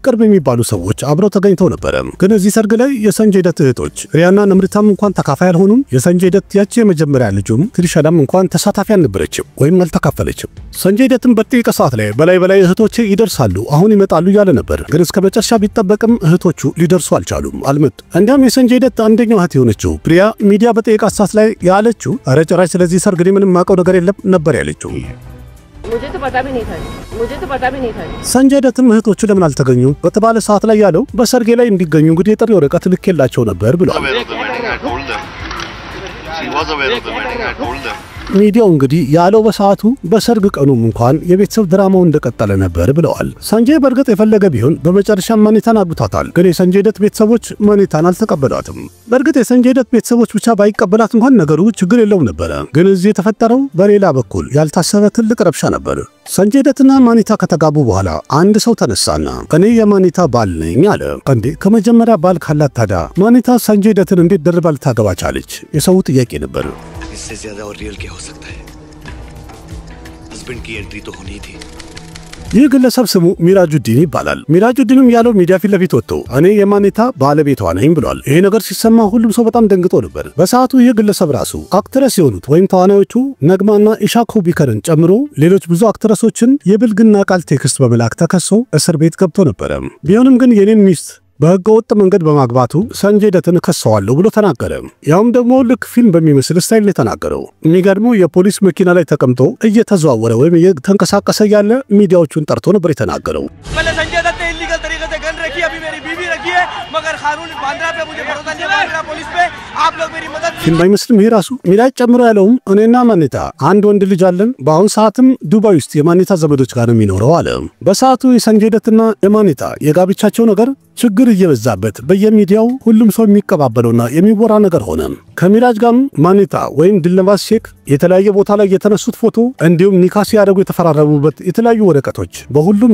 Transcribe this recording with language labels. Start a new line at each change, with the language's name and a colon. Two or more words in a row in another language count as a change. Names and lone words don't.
Amharic: ቅርብ የሚባሉ ሰዎች አብረው ተገኝተው ነበር። ግን እዚህ ሰርግ ላይ የሰንጀይ ደት እህቶች ሪያና ነምሪታም እንኳን ተካፋይ አልሆኑም። የሰንጀይ ደት ያቺ የመጀመሪያ ልጁም ትሪሻላም እንኳን ተሳታፊ አልነበረችም ወይም አልተካፈለችም። ሰንጀይ ደትም በጥቂት ሰዓት ላይ በላይ እህቶቼ ይደርሳሉ አሁን ይመጣሉ ያለ ነበር። ግን እስከ መጨረሻ ቢጠበቅም እህቶቹ ሊደርሱ አልቻሉም። እንዲያም የሰንጀይ ደት አንደኛው እህት የሆነችው ፕሪያ ሚዲያ በጠየቃት ሰዓት ላይ ያለችው ኧረ ጭራሽ ስለዚህ ሰርግ ምንም ማውቀው ነገር የለም ነበር ያለችው።
Hindi: मुझे तो पता भी नहीं था
Amharic: ሰንጀይ ደትም እህቶቹ ለምን አልተገኙ በተባለ ሰዓት ላይ ያለው በሰርጌ ላይ እንዲገኙ እንግዲህ የጥሪ ወረቀት ልኬላቸው ነበር ብሏል።
English: he was aware of the wedding. I told them.
Amharic: ሚዲያው እንግዲህ ያለው በሰዓቱ በሰርግ ቀኑም እንኳን የቤተሰብ ድራማው እንደቀጠለ ነበር ብለዋል። ሰንጀይ በርግጥ የፈለገ ቢሆን በመጨረሻ ማኒታን አግብቷታል። ግን የሰንጀይ ደት ቤተሰቦች ማኒታን አልተቀበሏትም። በርግጥ የሰንጀይ ደት ቤተሰቦች ብቻ ባይቀበላት እንኳን ነገሩ ችግር የለውም ነበር። ግን እዚህ የተፈጠረው በሌላ በኩል ያልታሰበ ትልቅ ረብሻ ነበር። ሰንጀይ ደትና ማኒታ ከተጋቡ በኋላ አንድ ሰው ተነሳና እኔ የማኒታ ባል ነኝ አለ። እንዴ ከመጀመሪያ ባል ካላት ታዲያ ማኒታ ሰንጀይ ደትን እንዴት ደርባ ልታገባ ቻለች? የሰው ጥያቄ ነበር።
Hindi: इससे ज्यादा और रियल क्या हो सकता है? हस्बैंड की एंट्री तो होनी थी।
Amharic: ይህ ግለሰብ ስሙ ሚራጁዲን ይባላል። ሚራጁዲንም ያለው ሚዲያ ፊት ለፊት ወጥቶ እኔ የማኒታ ባለቤቷ ነኝ ብሏል። ይሄ ነገር ሲሰማ ሁሉም ሰው በጣም ደንግጦ ነበር። በሰዓቱ ይህ ግለሰብ ራሱ አክትረስ የሆኑት ወይም ተዋናዮቹ ነግማና ኢሻኮ ቢከርን ጨምሮ ሌሎች ብዙ አክትረሶችን የብልግና ቃል ቴክስት በመላክ ተከሶ እስር ቤት ገብቶ ነበር። ቢሆንም ግን የኔን ሚስት በህገ ወጥ መንገድ በማግባቱ ሰንጀይ ደትን ከሰዋለሁ ብሎ ተናገረ። ያውም ደግሞ ልክ ፊልም በሚመስል ስታይል ላይ ተናገረው። የሚገርመው የፖሊስ መኪና ላይ ተቀምጦ እየተዘዋወረ ወይም እየተንቀሳቀሰ ያለ ሚዲያዎቹን ጠርቶ ነበር የተናገረው።
Hindi: संजय दत्त ने इलीगल तरीके से गन रखी, अभी मेरी बीवी रखी है, मगर कानून बांद्रा पे मुझे भरोसा नहीं है, बांद्रा पुलिस पे आप लोग मेरी मदद
Amharic: ፊልም አይመስልም ይሄ ራሱ። ሚራጅ ጨምሮ ያለውም እኔና ማኒታ አንድ ወንድ ልጅ አለን፣ በአሁን ሰዓትም ዱባይ ውስጥ የማኒታ ዘመዶች ጋር ነው የሚኖረው አለ። በሰዓቱ የሰንጀይ ደትና የማኒታ የጋብቻቸው ነገር ችግር እየበዛበት በየሚዲያው ሁሉም ሰው የሚቀባበለውና የሚወራ ነገር ሆነ። ከሚራጅ ጋር ማኒታ ወይም ድልነባስ ሼክ የተለያየ ቦታ ላይ የተነሱት ፎቶ እንዲሁም ኒካ ሲያደርጉ የተፈራረሙበት የተለያዩ ወረቀቶች በሁሉም